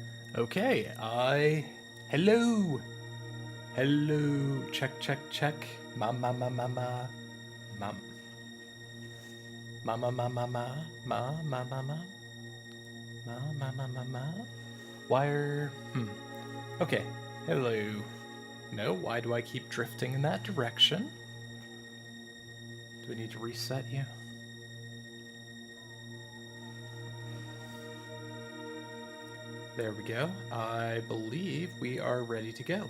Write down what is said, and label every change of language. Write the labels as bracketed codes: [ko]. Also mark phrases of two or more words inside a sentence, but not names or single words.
[en] Okay, hello! Hello! Check, check, check. Ma ma ma ma ma. Ma. Ma ma ma ma ma. Ma ma ma ma. Ma ma ma ma ma. Wire. Okay, hello. No, why do I keep drifting in that direction? Do I need to reset you? There we go. I believe we are ready to go.